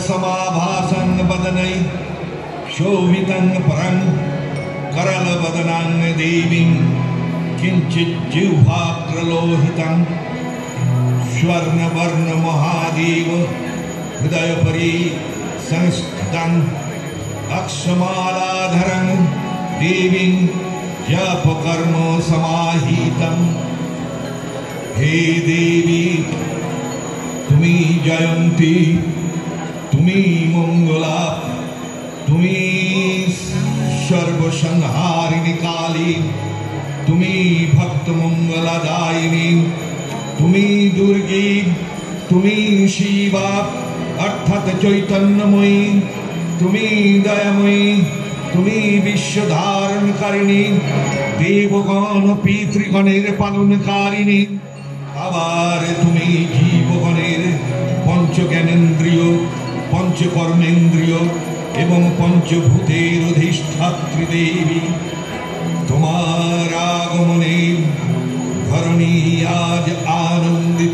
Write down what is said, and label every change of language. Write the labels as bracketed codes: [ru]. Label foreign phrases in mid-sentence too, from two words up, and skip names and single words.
[sa] समाभासं वदनै शोभितं परं करलवदनां देवीं किंचित् जिह्वाग्रलोहितं स्वर्णवर्ण महादेव हृदय परि संस्थितं अक्षमालाधरं देवीं जपकर्म समाहितं। [bn] হে দেবী তুমি জয়ন্তী তুমি মঙ্গলা তুমি সর্বসংহারিণী কালী তুমি ভক্ত মঙ্গলদায়িনী তুমি দুর্গা তুমি শিবা অর্থাৎ চৈতন্যময়ী তুমি দয়াময়ী তুমি বিশ্বধারণকারিণী দেবগণ পিতৃগণের পালনকারিণী আবার তুমি জীবগণের পঞ্চ জ্ঞানেন্দ্রিয় পঞ্চ কর্মেন্দ্রিয় এবং পঞ্চভূতের অধিষ্ঠাত্রী দেবী। তোমার আগমনে ধরণী আজ আনন্দ